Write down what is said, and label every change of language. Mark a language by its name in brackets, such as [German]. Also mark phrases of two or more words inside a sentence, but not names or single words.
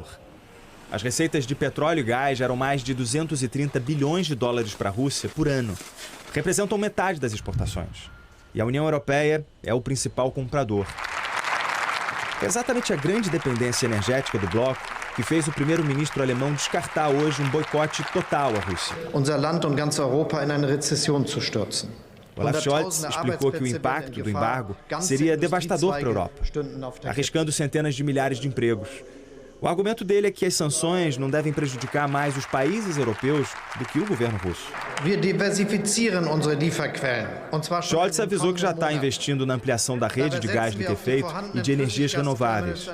[Portuguese] As receitas de petróleo e gás geram mais de 230 bilhões de dólares para a Rússia por ano. Representam metade das exportações. E a União Europeia é o principal comprador. É exatamente a grande dependência energética do bloco que fez o primeiro-ministro alemão descartar hoje um boicote total à Rússia. [German] Unser Land und ganz Europa in eine Rezession zu stürzen. [Portuguese] Olaf Scholz explicou que o impacto do embargo seria devastador para a Europa, arriscando centenas de milhares de empregos. O argumento dele é que as sanções não devem prejudicar mais os países europeus do que o governo russo. Scholz avisou que já está investindo na ampliação da rede de gás liquefeito e de energias renováveis.